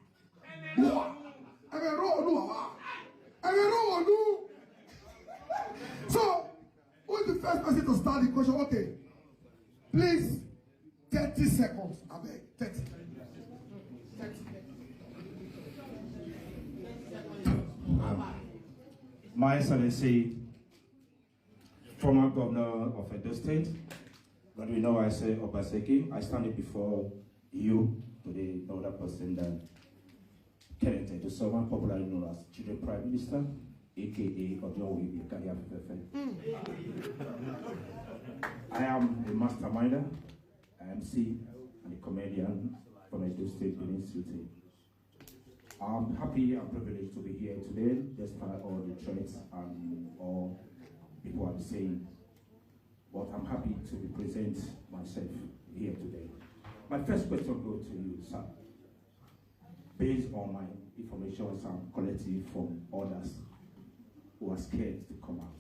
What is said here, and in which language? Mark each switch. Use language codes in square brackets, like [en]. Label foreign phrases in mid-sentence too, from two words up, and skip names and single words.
[en] So, who is the first person to start the question? Okay. Please, 30 seconds. I beg. 30. My Excellency, former governor of Edo State, but we know I say OBASEKI, I stand before you today, no other person than Kenneth Edusoma, popularly known as Children Prime Minister, aka Odiowi Ikaria Fefe. I am a masterminder, MC, and a comedian from Edo State, Benin City. I'm happy and privileged to be here today, despite all the threats and all people are saying. But I'm happy to represent myself here today. My first question goes to you, sir. Based on my information I'm collecting from others who are scared to come out.